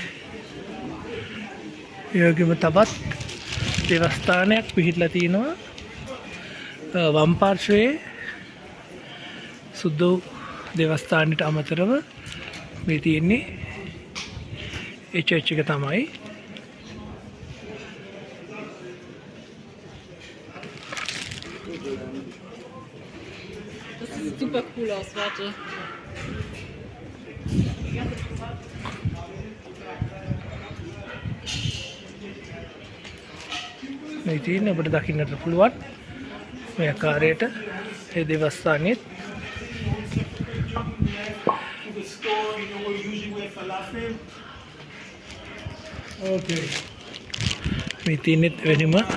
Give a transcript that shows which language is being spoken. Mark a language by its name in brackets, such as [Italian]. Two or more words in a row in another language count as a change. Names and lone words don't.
[Sinhala] ඒ වගේම තවත් දේවස්ථානයක් පිහිටලා තිනවා වම් පාර්ශ්වයේ සුදු දේවස්ථානයට අමතරව මේ තියෙන්නේ ඒ චර්ච් එක තමයි. [German] Das sieht super cool aus, warte. [Sinhala] මේ තියෙන්නේ ඔබට දකින්නට පුළුවන් මේ ආකාරයට ඒ දේවස්ථානයේ මේ තියෙන්නේ වෙනම